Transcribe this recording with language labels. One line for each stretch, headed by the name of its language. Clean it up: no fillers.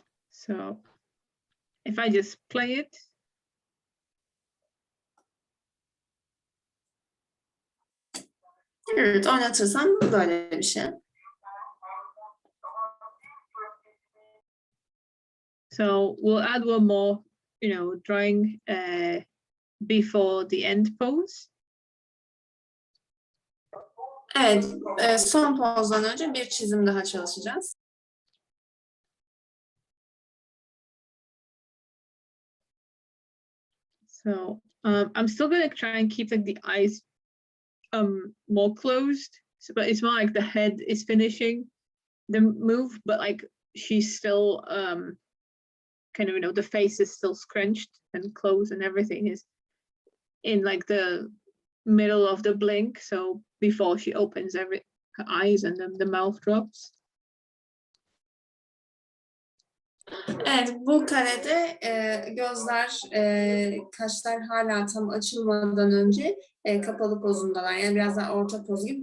English: So if I just play it.
Turkish: Evet, oynatırsam böyle bir şey.
English: So we'll add one more, you know, drawing before the end pose.
Turkish: Evet, son pozdan önce bir çizim daha çalışacağız.
English: So I'm still gonna try and keep like the eyes more closed, so, but it's more like the head is finishing the move, but like she's still kind of, you know, the face is still scrunched and closed, and everything is in like the middle of the blink, so before she opens her eyes and then the mouth drops.
Turkish: Evet, bu karede gözler, kaşlar hala tam açılmadan önce kapalı pozundalar. Yani biraz daha orta poz gibi.